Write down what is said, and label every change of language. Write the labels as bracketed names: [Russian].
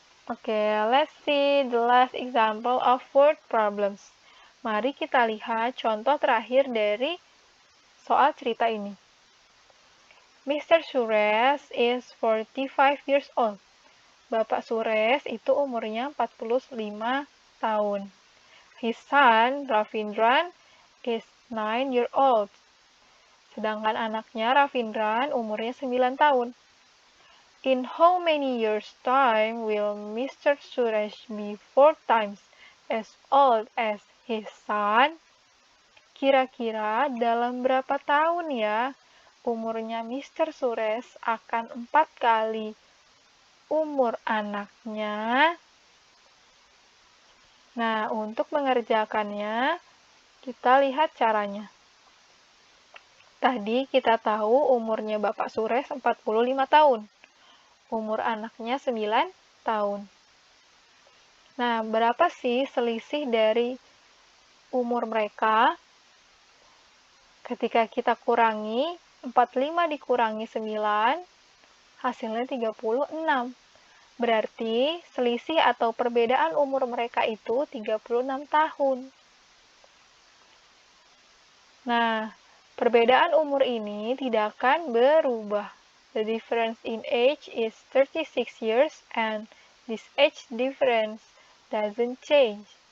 [English] Oke, let's see the last example of word problems. [Indonesian] Mari kita lihat contoh terakhir dari soal cerita ini. Mr. [English] Suresh is 45 years old. [Indonesian] Bapak Suresh itu umurnya 45 tahun. [English] His son, Ravindran, is 9 years old. [Indonesian] Sedangkan anaknya Ravindran umurnya 9 tahun. [English] In how many years' time will Mr. Suresh be 4 times as old as his son? [Indonesian] Kira-kira dalam berapa tahun ya umurnya Mr. Suresh akan 4 kali umur anaknya? Nah, untuk mengerjakannya, kita lihat caranya. Tadi kita tahu umurnya Bapak Suresh 45 tahun. Umur anaknya 9 tahun. Nah, berapa sih selisih dari umur mereka? Ketika kita kurangi, 45 dikurangi 9, hasilnya 36. Berarti selisih atau perbedaan umur mereka itu 36 tahun. Nah, perbedaan umur ini tidak akan berubah. [English] The difference in age is 36 years and this age difference doesn't change.